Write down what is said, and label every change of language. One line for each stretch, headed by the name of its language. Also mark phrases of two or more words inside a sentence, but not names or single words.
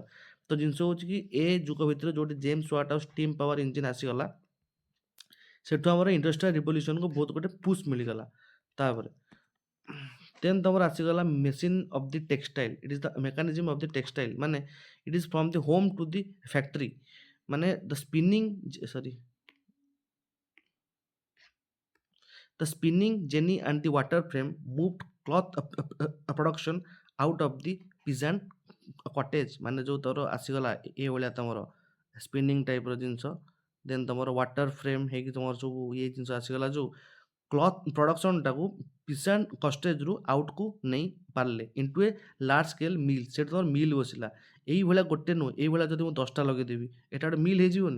Odia: ତ ଜିନିଷ ହେଉଛି କି ଏ ଯୁଗ ଭିତରେ ଯେଉଁଠି ଜେମ୍ସ ୱାଟ୍ ଆଉ
English: steam power engine
Odia: ଆସିଗଲା, ସେଠୁ ଆମର ଇଣ୍ଡଷ୍ଟ୍ରିଆଲ ରିଭଲ୍ୟୁସନକୁ ବହୁତ ଗୋଟେ ପୁସ୍ ମିଳିଗଲା। ତାପରେ ଦେନ୍ ତମର ଆସିଗଲା
English: machine of the textile. it is the mechanism of the textile, ମାନେ it is from the home to the factory. ମାନେ the spinning The spinning jenny and the water frame moved cloth production out of the peasant cottage।
Odia: ମାନେ ଯେଉଁ ତୋର ଆସିଗଲା ଏଇଭଳିଆ ତମର ସ୍ପିନିଂ ଟାଇପ୍ର ଜିନିଷ। ଦେନ୍ ତମର
English: water frame
Odia: ହେଇକି ତମର ସବୁ ଇଏ ଜିନିଷ ଆସିଗଲା, ଯେଉଁ କ୍ଲଥ୍ ପ୍ରଡକ୍ସନଟାକୁ ପିସାଣ୍ଟ କଷ୍ଟେଜରୁ ଆଉଟକୁ ନେଇ ପାରିଲେ
English: into a large scale mill.
Odia: ସେଠି ତମର ମିଲ୍ ବସିଲା। ଏଇଭଳିଆ ଗୋଟେ ନୁହେଁ, ଏଇଭଳିଆ ଯଦି ମୁଁ 10ଟା ଲଗେଇଦେବି, ଏଇଟା ଗୋଟେ ମିଲ୍ ହେଇଯିବନି?